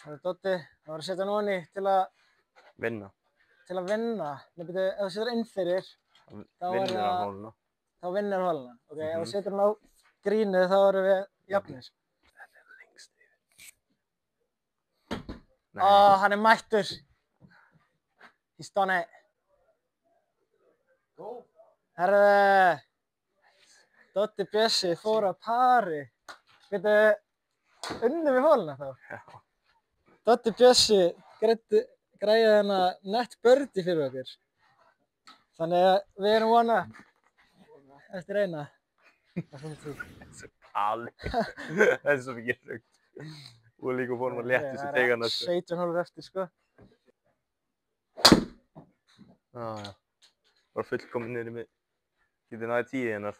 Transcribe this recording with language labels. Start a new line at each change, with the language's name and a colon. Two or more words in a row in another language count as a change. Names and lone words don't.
Icelandic: Það er Doddi, það var að setja hann ofan í til að vinna. Nei, beti, ef þú setur inn fyrir, þá vinnur hann holuna. Þá vinnur holuna. Ok, ef þú setur hann á grínið, þá erum við jafnir. Þetta er lengst yfir. Hann er mættur.
English: He's done it.
Icelandic: Herðu, Doddi Bjössi fór á pari. Veitu, unnum við holuna þá? Já. Doddi Bjössi græði hérna nett birdie fyrir okkur. Þannig að við erum
English: one up
Icelandic: eftir eina. Þessi pali. Það er svo mikið rugg. Og líka fórum að létta þessu tegana. 17 hólur eftir sko. Já. Bara fullkominn niður í mig. Getið náði 10 hennar.